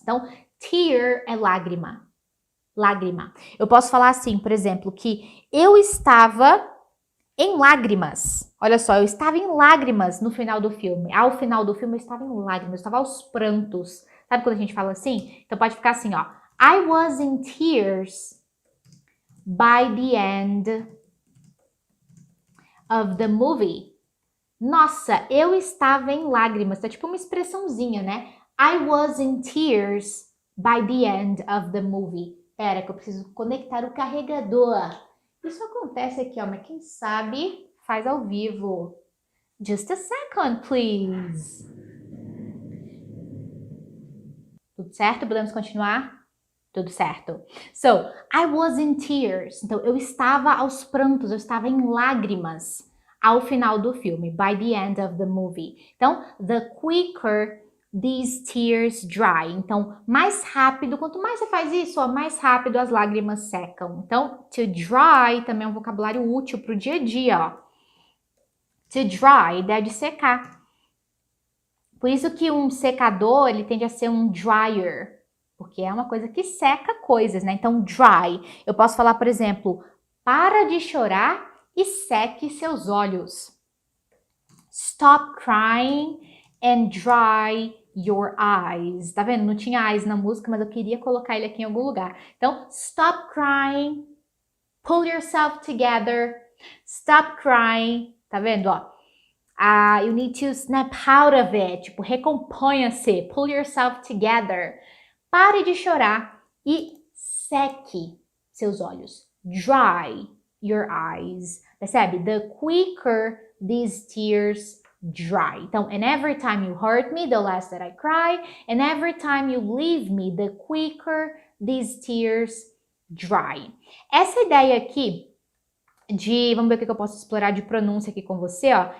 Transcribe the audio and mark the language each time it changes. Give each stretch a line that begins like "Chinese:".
Portuguese: Então, tear é lágrima. Lágrima. Eu posso falar assim, por exemplo, que eu estava em lágrimas. Olha só, eu estava em lágrimas no final do filme. Ao final do filme, eu estava em lágrimas, eu estava aos prantos. Sabe quando a gente fala assim? Então pode ficar assim, ó.
English: I was in tears by the end of the movie.
Portuguese: Nossa, eu estava em lágrimas. Tá tipo uma expressãozinha, né?
English: I was in tears by the end of the movie.
Portuguese: Pera, que eu preciso conectar o carregador. Isso acontece aqui, ó, mas quem sabe faz ao vivo.
English: Just a second, please.
Portuguese: Tudo certo? Podemos continuar? Tudo certo.
English: So, I was in tears.
Portuguese: Então, eu estava aos prantos, eu estava em lágrimas ao final do filme,
English: by the end of the movie. Então, the quicker these tears dry.
Portuguese: Então, mais rápido, quanto mais você faz isso, ó, mais rápido as lágrimas secam. Então, to dry também é um vocabulário útil para o dia a dia, ó. To dry, ideia de secar. Por isso que um secador, ele tende a ser um dryer, porque é uma coisa que seca coisas, né? Então, dry. Eu posso falar, por exemplo, para de chorar e seque seus olhos.
English: Stop crying and dry your eyes.
Portuguese: Tá vendo? Não tinha eyes na música, mas eu queria colocar ele aqui em algum lugar.
English: Então, stop crying, pull yourself together, stop crying.
Portuguese: Tá vendo, ó?
English: You need to snap out of it.
Portuguese: Tipo, recomponha-se,
English: pull yourself together.
Portuguese: Pare de chorar e seque seus olhos.
English: Dry your eyes. Percebe? The quicker these tears dry. Então, and every time you hurt me, the less that I cry. And every time you leave me, the quicker these tears dry.
Portuguese: Essa ideia aqui vamos ver o que eu posso explorar de pronúncia aqui com você, ó.